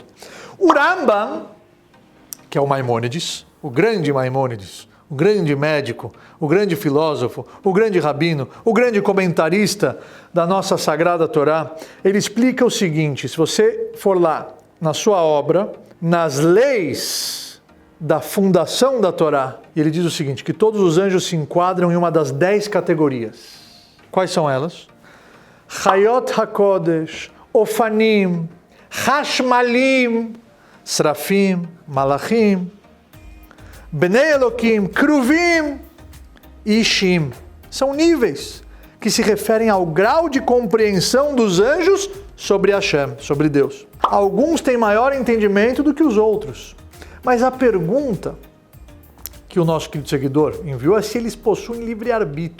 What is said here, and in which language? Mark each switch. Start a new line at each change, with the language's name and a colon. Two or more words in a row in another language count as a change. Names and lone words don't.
Portuguese: O Rambam, que é o Maimônides, o grande Maimônides, o grande médico, o grande filósofo, o grande rabino, o grande comentarista da nossa Sagrada Torá, ele explica o seguinte: se você for lá na sua obra, nas leis da fundação da Torá, ele diz o seguinte, que todos os anjos se enquadram em uma das 10 categorias. Quais são elas? Chayot HaKodesh, Ofanim, Hashmalim, Srafim, Malachim, Bnei Elokim, Kruvim e Ishim. São níveis que se referem ao grau de compreensão dos anjos sobre Hashem, sobre Deus. Alguns têm maior entendimento do que os outros. Mas a pergunta que o nosso querido seguidor enviou é se eles possuem livre-arbítrio.